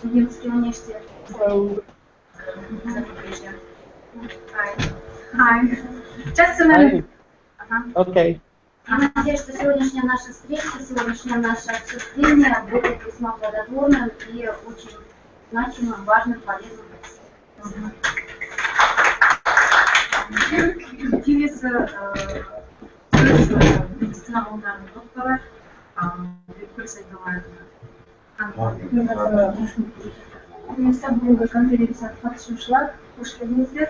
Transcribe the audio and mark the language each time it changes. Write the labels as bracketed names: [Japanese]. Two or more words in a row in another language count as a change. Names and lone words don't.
[English] Hello. Hi. Just a minute. Okay. [Russian] Я надеюсь, что сегодняшняя наша встреча, сегодняшнее наше обсуждение будет весьма плодотворным и очень значимым, важным, полезным. [Kazakh] Келесі медицина ғылымдарының докторы Бекгүл Құрметті бүгінгі конференцияға қатысушылар, қош келдіңіздер.